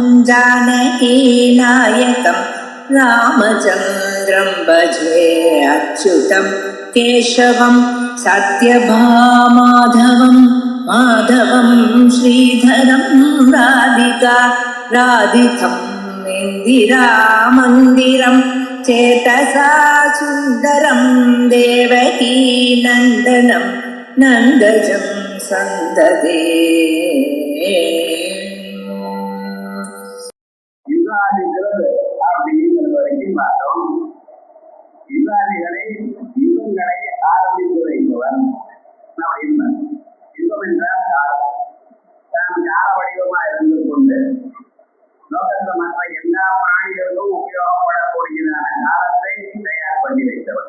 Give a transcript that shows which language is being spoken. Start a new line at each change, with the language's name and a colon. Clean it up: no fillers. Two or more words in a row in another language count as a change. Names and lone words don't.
Sanskrit: जानकीनायकं रामचन्द्रं भजे अच्युतं केशवं सत्यभामाधवं माधवं श्रीधरं राधितं इन्दिरामन्दिरं चेतसा सुन्दरं देवकी नन्दनं नन्दजं सन्ददे.
Tamil: யுகாதிங்கிறது அப்படிங்கிறது வரைக்கும் பார்த்தோம். யுகாதிகளை யுகங்களை ஆரம்பித்து வைப்பவன் அப்படின்னு. யுகம் என்றால் காலம். தான் கால வடிவமா இருந்து கொண்டு லோகத்தில் மற்ற எல்லா பிராணிகளுக்கும் உபயோகப்படக்கூடியதான காலத்தை தயார் பண்ணி வைத்தவன்.